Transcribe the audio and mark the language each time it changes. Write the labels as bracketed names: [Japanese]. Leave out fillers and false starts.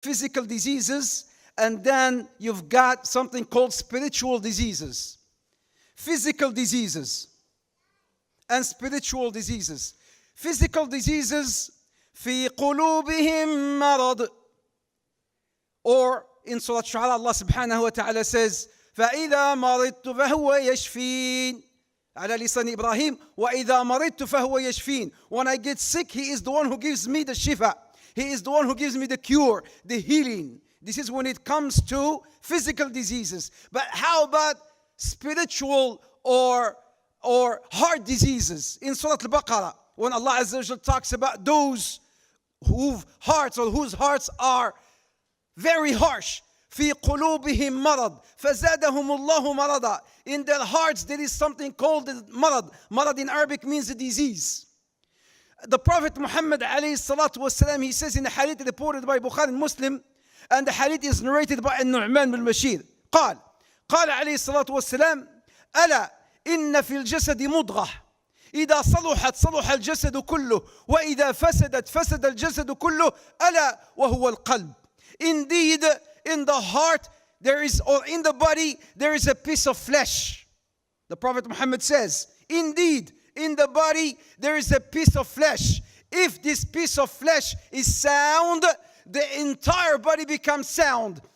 [English] physical diseases, and then you've got something called spiritual diseases. Physical diseases and spiritual diseases. Physical diseases, [Arabic] في قلوبهم مرض. [English] Or in Surah Shu'ara, Allah subhanahu wa ta'ala says, [Arabic] فإذا مرضت فهو يشفين. على لسان إبراهيم وإذا مرضت فهو يشفين. [English] When I get sick, He is the one who gives me the shifa. He is the one who gives me the cure, the healing. This is when it comes to physical diseases. But how about spiritual or heart diseases? In Surah Al-Baqarah, when Allah Azza wa Jalla talks about those whose hearts are very harsh. [Arabic] في قلوبهم مرض فزادهم الله مرضا. [English] In their hearts there is something called مرض. مرض in Arabic means a disease. The Prophet Muhammad alayhi salatu wasalam, he says in a hadith reported by Bukhari and Muslim, and the hadith is narrated by [Arabic] النعمان بن بشير, قال عليه الصلاة والسلام: ألا إن في الجسد مضغة إذا صلحت صلح الجسد كله وإذا فسدت فسد الجسد كله ألا وهو القلب. [English] Indeed, in the heart there is, or in the body there is a piece of flesh. The Prophet Muhammad says, indeed, in the body there is a piece of flesh. If this piece of flesh is sound, the entire body becomes sound.